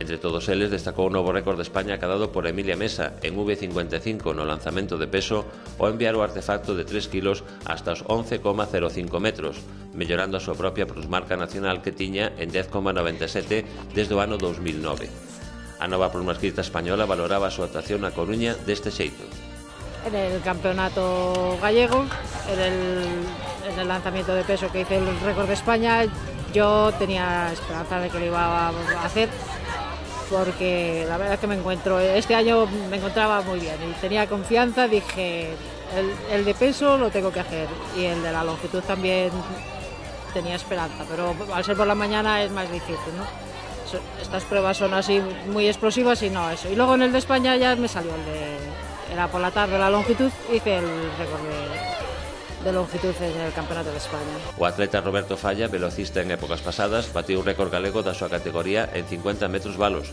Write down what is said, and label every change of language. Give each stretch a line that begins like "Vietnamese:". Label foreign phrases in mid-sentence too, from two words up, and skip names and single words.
Galician: Entre todos eles destacou o novo récord de España acadado por Emilia Mesa en V55 no lanzamento de peso ou enviar o artefacto de 3 kilos hasta os 11,05 metros, mellorando a súa propia plusmarca nacional que tiña en 10,97 desde o ano 2009. A nova plusmarquista española valoraba a súa actuación na Coruña deste xeito.
Spanish: En el campeonato gallego, en el lanzamiento de peso que hice el récord de España, yo tenía esperanza de que lo iba a hacer, porque la verdad es que este año me encontraba muy bien y tenía confianza. Dije, el de peso lo tengo que hacer y el de la longitud también tenía esperanza, pero al ser por la mañana es más difícil, ¿no? Estas pruebas son así muy explosivas y no eso. Y luego en el de España ya me salió era por la tarde la longitud, hice el récord de longitud en el Campeonato de España.
Galician: O atleta Roberto Falla, velocista en épocas pasadas, batiu un récord galego da súa categoría en 50 metros valos.